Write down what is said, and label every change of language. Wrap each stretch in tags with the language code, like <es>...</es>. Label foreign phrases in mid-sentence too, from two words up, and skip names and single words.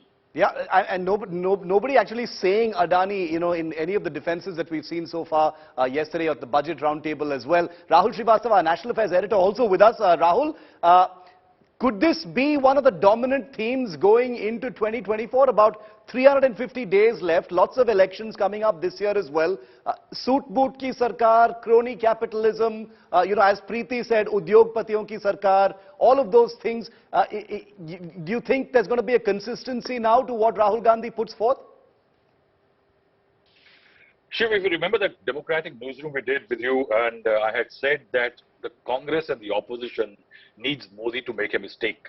<en>Yeah, and nobody actually saying Adani, in any of the defenses that we've seen so far yesterday at the budget roundtable as well. Rahul Srivastava, National Affairs Editor, also with us. Rahul, could this be one of the dominant themes going into 2024? About 350 days left, lots of elections coming up this year as well.</en> <hi>सूट बूट की सरकार,</hi> <en>crony capitalism, as Preeti said,</en> <hi>उद्योगपतियों की सरकार,</hi> <en>all of those things. Do you think there's going to be a consistency now to what Rahul Gandhi puts forth? Shiv, if you remember that Democratic newsroom we did with you, and I had said that the Congress and the opposition needs Modi to make a mistake.</en>